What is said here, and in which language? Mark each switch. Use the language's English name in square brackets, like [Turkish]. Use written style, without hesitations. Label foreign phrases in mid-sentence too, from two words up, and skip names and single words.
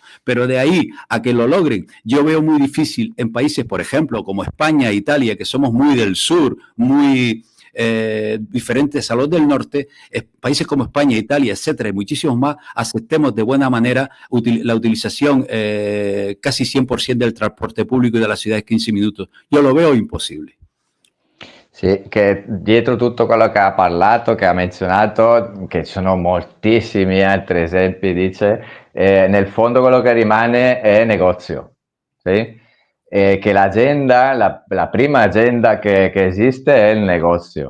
[Spanish] Pero de ahí a que lo logren, yo veo muy difícil en países, por ejemplo, como España e Italia, que somos muy del sur, muy diferentes a los del norte, países como España, Italia, etcétera, y muchísimos más, aceptemos de buena manera la utilización casi 100% del transporte público y de las ciudades 15 minutos. Yo lo veo imposible. [Italian] Sì, che dietro tutto quello che ha parlato, che ha menzionato, che ci sono moltissimi altri esempi, dice, nel fondo quello che rimane è negozio, sì? Che l'agenda, la prima agenda che esiste è il negozio.